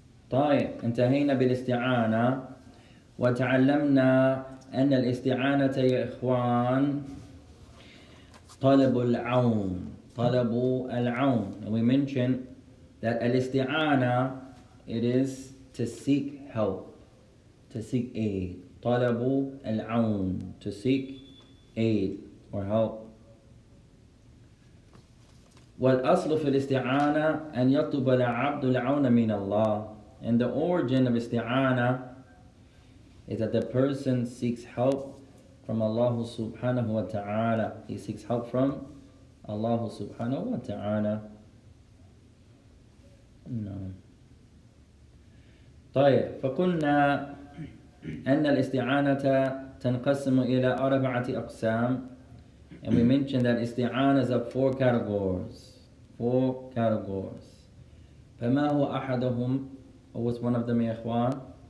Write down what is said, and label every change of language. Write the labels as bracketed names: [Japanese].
[Arabic] طيب, انتهينا بالاستعانة وتعلمنا أن الاستعانة يا إخوان طلب العون. طلب العون. [English] And we mentioned that الاستعانة, it is to seek help, to seek aid. [Arabic] طلب العون, [English] to seek aid or help. [Arabic] والأصل في الاستعانة أن يطلب العبد العون من الله. [English] And the origin of isti'ana is that the person seeks help from Allah subhanahu wa ta'ala. He seeks help from Allah subhanahu wa ta'ala. [Arabic] No. طيب, فقلنا أن الاستعانة تنقسم إلى 4 أقسام. [English] And we mentioned that isti'ana is of 4 categories. 4 categories. [Arabic] فما هو أحدهم? [English] What was one of them [Arabic] يا إخوان?